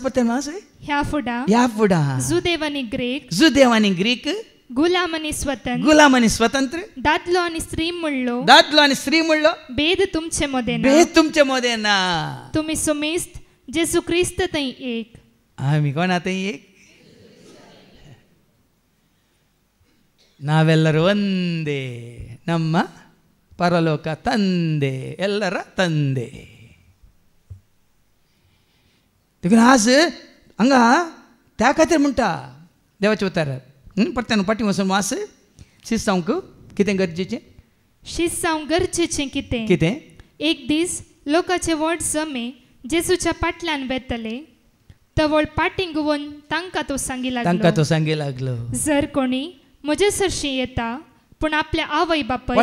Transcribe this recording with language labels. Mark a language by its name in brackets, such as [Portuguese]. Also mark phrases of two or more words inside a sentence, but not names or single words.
[Konkani] ह्या फुडा जुदेव आनी ग्रीक गुलाम आनी स्वतंत्र दादलो आनी स्त्री म्हणलो भेद तुमचे मोदे ना तुमी सुमेस्त जेसू क्रिस्त थंय एक आमी कोणा थंय एक [Kannada] ನಾವೆಲ್ಲರೂ ಒಂದೇ ನಮ್ಮ ಪರಲೋಕ ತಂದೆ ಎಲ್ಲರ ತಂದೆ [Konkani] देखून आज हांगा त्या खातीर म्हणटा देवाचें उतर परत्यान पाटी वचून वास शीस जावंक कितें गरजेचें कितें एक दीस लोकांचे व्हड जमे जेसूच्या फाटल्यान वेतले तवळ पाटी घुंवन तांकां तो सांगी लागलो जर कोणी म्हजे सरशी येता पूण आपल्या आवय बापाय